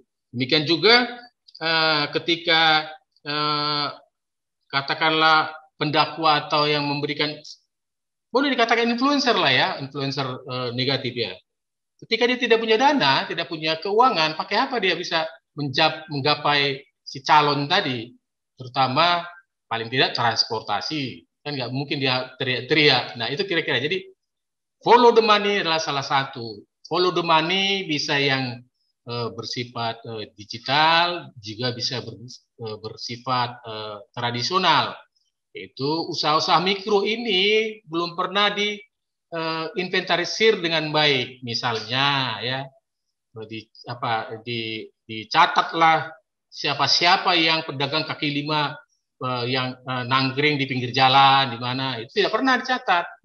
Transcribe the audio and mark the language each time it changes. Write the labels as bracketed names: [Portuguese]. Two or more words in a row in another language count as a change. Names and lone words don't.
[Indonesian] Demikian juga ketika katakanlah pendakwa atau yang memberikan, boleh dikatakan influencer lah ya, influencer negatif ya. Ketika dia tidak punya dana, tidak punya keuangan, pakai apa dia bisa menggapai si calon tadi? Terutama paling tidak transportasi. Kan nggak mungkin dia teriak-teriak. Nah itu kira-kira. Jadi [English] follow the money [Indonesian] adalah salah satu. [English] Follow the money [Indonesian] bisa yang bersifat digital, juga bisa bersifat tradisional. Itu usaha-usaha mikro ini belum pernah diinventarisir dengan baik. Misalnya ya, dicatatlah siapa-siapa yang pedagang kaki lima yang nangkring di pinggir jalan, di mana, itu tidak pernah dicatat.